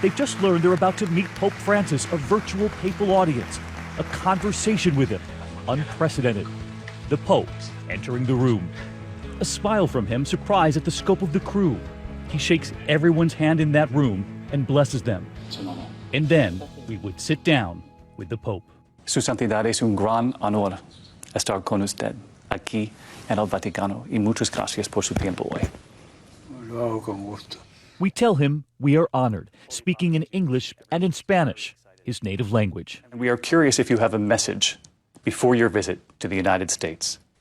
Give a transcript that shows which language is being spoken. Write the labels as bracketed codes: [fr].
[en] They've just learned they're about to meet Pope Francis, a virtual papal audience, a conversation with him, unprecedented. The Pope entering the room. A smile from him, surprise at the scope of the crew. He shakes everyone's hand in that room and blesses them. And then we would sit down with the Pope. [es] Su Santidad, es un gran honor estar con usted aquí en el Vaticano y muchas gracias por su tiempo hoy. Lo hago con gusto. [en] We tell him we are honored, speaking in English and in Spanish, his native language. We are curious if you have a message before your visit to the United States.